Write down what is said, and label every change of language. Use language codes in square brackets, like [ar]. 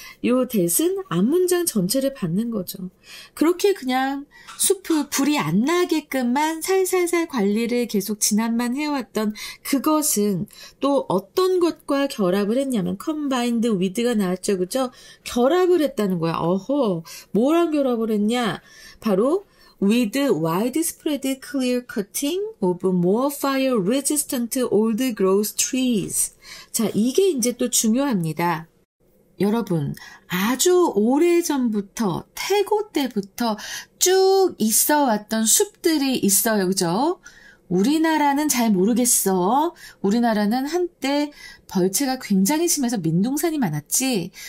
[ko] 요 대는 앞문장 전체를 받는 거죠. 그렇게 그냥 숲을 불이 안 나게끔만 살살살 관리를 계속 지난만 해왔던 그것은 또 어떤 것과 결합을 했냐면, combined with가 나왔죠. 그죠? 결합을 했다는 거야. 어허, 뭐랑 결합을 했냐? [en] 바로 with widespread clear cutting of more fire resistant old growth trees. [ko] 자, 이게 이제 또 중요합니다. 여러분, 아주 오래전부터, 태고 때부터 쭉 있어 왔던 숲들이 있어요. 그죠? 우리나라는 잘 모르겠어. 우리나라는 한때 벌채가 굉장히 심해서 민둥산이 많았지.